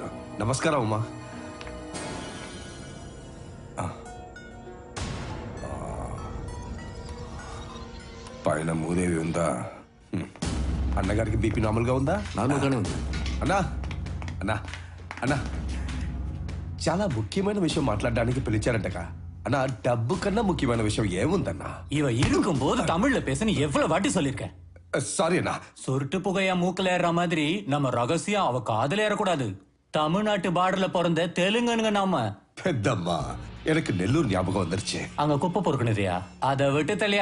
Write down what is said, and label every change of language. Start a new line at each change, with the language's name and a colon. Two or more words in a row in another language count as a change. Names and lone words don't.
Telugu: నమస్కారం అమ్మా. పైన మూదేవి ఉందా? అన్నగారికి
English: BP normal
Telugu: ఉందా? నార్మల్గానే ఉంది. అన్నా అన్నా అన్నా చాలా ముఖ్యమైన విషయం మాట్లాడడానికి పిలిచారంటగా. అన్నా డబ్బు కన్నా ముఖ్యమైన విషయం ఏముందన్నా?
Tamil: இவ இருக்கும் போது தமிழ்ல பேசன்னு எவ்வளவு வாட்டி சொல்லிருக்கேன். சாரி அண்ணா. சொருட்டு புகையா மூக்கல ஏற மாதிரி நம்ம ரகசியம் அவ காதல ஏறக்கூடாது. தமிழ்நாட்டு பார்டர்ல பிறந்த தெலுங்குங்க நாம. பெத்தம்மா எனக்கு நெல்லூர் ஞாபகம் வந்துருச்சு. அங்க குப்பை பொறுக்கணுதியா? அதை விட்டு தலையா.